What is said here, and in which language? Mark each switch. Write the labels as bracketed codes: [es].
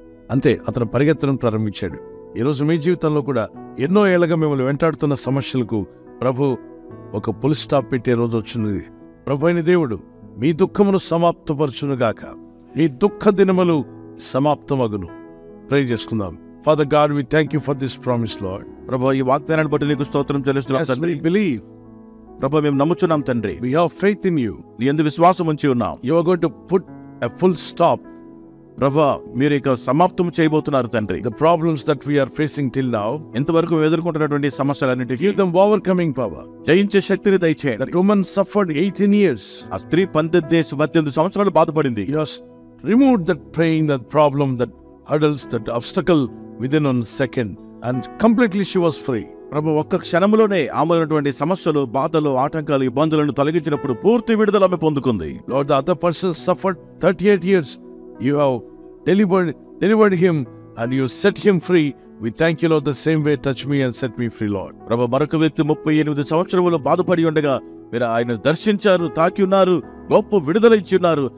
[te] అంతే, అతను పరిగెత్తడం ప్రారంభించాడు. ఈరోజు మీ జీవితంలో కూడా ఎన్నో ఏళ్ళగా మిమ్మల్ని వెంటాడుతున్న సమస్యలకు ప్రభు ఒక ఫుల్ స్టాప్ పెట్టే రోజు వచ్చింది. ప్రభు అయిన దేవుడు మీ దుఃఖమును సమాప్తపరచునుగాక, మీ దుఃఖ దినములు సమాప్తమగును. ప్రే చేసుకుందాం. [en] Father God, we thank you for this promise Lord. [te] ప్రభు, ఈ వాగ్దానాన్ని బట్టి నీకు స్తోత్రం చెల్లిస్తున్నాం తండ్రి. [en] Believe. [te] ప్రభు, మేము నమ్ముచున్నాం తండ్రి. [en] We have faith in you. [te] నీ యందు విశ్వాసం ఉంచి ఉన్నాం. [en] You are going to put a full stop. [te] ప్రభు, మీరు ఇక సమాప్తం చేయబోతున్నారు తండ్రి. [en] The problems that we are facing till now, [te] ఇంతవరకు ఎదుర్కొంటున్నటువంటి సమస్యలన్నిటికీ [en] give them overcoming power. [te] జయించే శక్తిని దయచేయండి. [en] That woman suffered 18 years. [te] ఆ స్త్రీ 18 సంవత్సరాలు బాధపడింది. [en] You have removed that pain, that problem, that hurdles, that obstacle within 1 second, and completely she was free. [te] ప్రభు, ఒక్క క్షణంలోనే ఆమెటువంటి సమస్యలు, బాధలు, ఆటంకాలు, ఇబ్బందులను తొలగించినప్పుడు పూర్తి విడుదల ఆమె పొందుకుంది. [en] Lord, the other person suffered 38 years. You have delivered him and you set him free We thank you, Lord, the same way touch me and set me free, Lord. [te] ప్రభు, మరొక వ్యక్తి 38 సంవత్సరములు బాధపడి ఉండగా మీరు ఆయన దర్శించారు, తాకి ఉన్నారు, గొప్ప విడుదల ఇచ్చి ఉన్నారు.